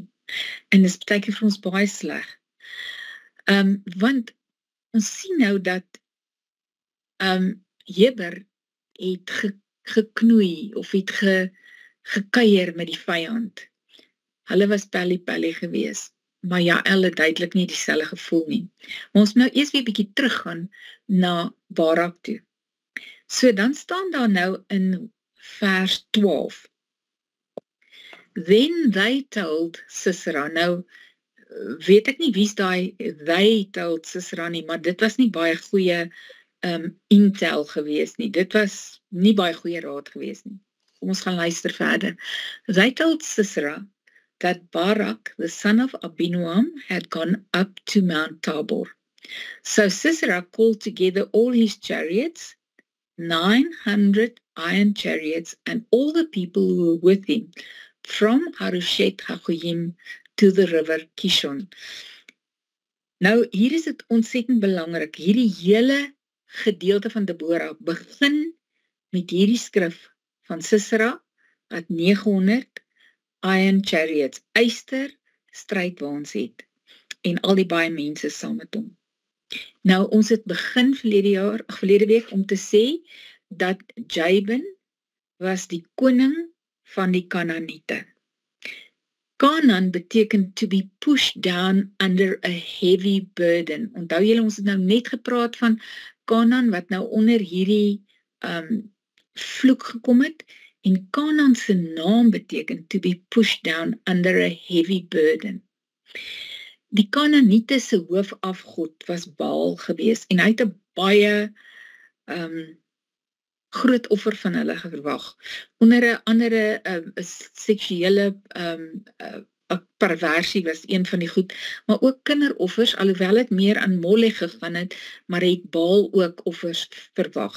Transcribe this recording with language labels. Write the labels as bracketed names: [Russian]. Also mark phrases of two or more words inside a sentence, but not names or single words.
[Afrikaans] En dis baie keer vir ons baie sleg. Want ons sien nou dat Heber het geknoei of het gekuier met die vyand. Hulle was pelly gewees, maar Jael het duidelik nie dieselfde gevoel nie. Maar ons moet nou eers weer bietjie teruggaan na Barak toe. So dan staan daar nou in vers 12. [English] Then they told Sisera. [Afrikaans] Nou weet ek nie wie's daai [English] they told Sisera [Afrikaans] nie, maar dit was nie baie goeie intel gewees nie. Dit was nie baie goeie raad gewees nie. Kom ons gaan luister verder. [English] They told Sisera that Barak, the son of Abinoam, had gone up to Mount Tabor. So Sisera called together all his chariots, 900 iron chariots, and all the people who were with him, from Harushet Hagoyim to the river Kishon. [Afrikaans] Nou, hier is dit ontsettend belangrik. Hierdie hele gedeelte van Deborah begin met hierdie skrif van Sisera, wat 900 [English] iron chariots, [Afrikaans] yster strydwaans het, en al die baie mense saam met hom. Nou, ons het begin verlede week om te sê, dat Jabin was die koning van die Kanaaniete. [English] Canaan [Afrikaans] beteken [English] to be pushed down under a heavy burden. [Afrikaans] Onthou julle, ons het nou net gepraat van Canaan, wat nou onder hierdie vloek gekom het, en Canaan se naam beteken [English] to be pushed down under a heavy burden. [Afrikaans] Die Kanaaniete se hoofafgod was Baal gewees, en hy het 'n baie groot offer van hulle verwag. Onder 'n andere seksuele perversie was een van die goed, maar ook kinderoffers, alhoewel het meer aan Molech gegaan het, maar het Baal ook offers verwag.